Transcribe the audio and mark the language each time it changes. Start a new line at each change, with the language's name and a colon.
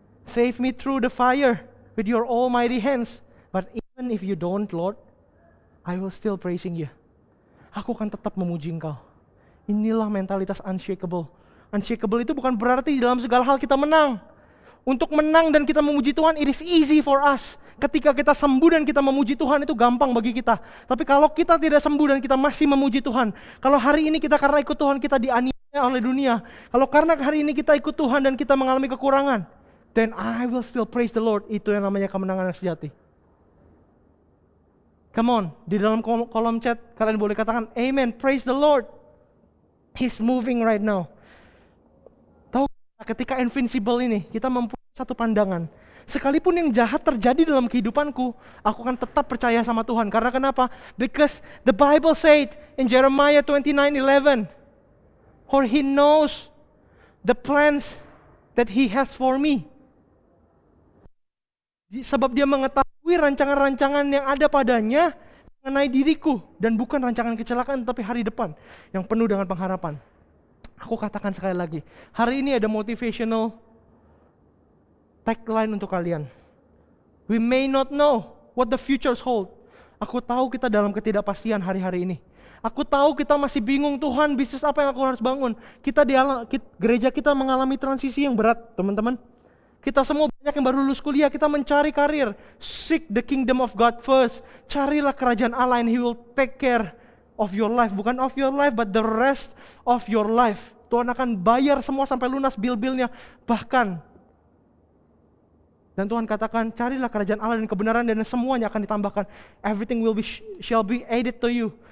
English: Save me through the fire with your almighty hands. But even if you don't, Lord, I will still praising you.
Indonesian: Aku akan tetap memuji Engkau. Inilah mentalitas unshakable. Unshakable itu bukan berarti dalam segala hal kita menang. Untuk menang dan kita memuji Tuhan,
English: it is easy for us.
Indonesian: Ketika kita sembuh dan kita memuji Tuhan, itu gampang bagi kita. Tapi kalau kita tidak sembuh dan kita masih memuji Tuhan, kalau hari ini kita karena ikut Tuhan kita dianiaya oleh dunia, kalau karena hari ini kita ikut Tuhan dan kita mengalami kekurangan,
English: then I will still praise the Lord.
Indonesian: Itu yang namanya kemenangan yang sejati. Come on, di dalam kolom chat kalian boleh katakan amen,
English: praise the Lord. He's moving right now.
Indonesian: Tahu, ketika invincible ini kita mempunyai satu pandangan. Sekalipun yang jahat terjadi dalam kehidupanku, aku akan tetap percaya sama Tuhan. Karena kenapa?
English: Because the Bible said in Jeremiah 29:11, for He knows the plans that He has for me.
Indonesian: Sebab Dia mengetahui rancangan-rancangan yang ada padanya mengenai diriku, dan bukan rancangan kecelakaan tapi hari depan yang penuh dengan pengharapan. Aku katakan sekali lagi, hari ini ada motivational tagline untuk kalian.
English: We may not know what the futures hold.
Indonesian: Aku tahu kita dalam ketidakpastian hari-hari ini. Aku tahu kita masih bingung, Tuhan, bisnis apa yang aku harus bangun. Gereja kita mengalami transisi yang berat, teman-teman. Kita semua banyak yang baru lulus kuliah, kita mencari karir.
English: Seek the kingdom of God first.
Indonesian: Carilah kerajaan Allah
English: and He will take care of your life. Bukan of your life, but the rest of your life.
Indonesian: Tuhan akan bayar semua sampai lunas bil-bilnya. Bahkan, dan Tuhan katakan, carilah kerajaan Allah dan kebenaran dan semuanya akan ditambahkan.
English: Everything shall be added to you.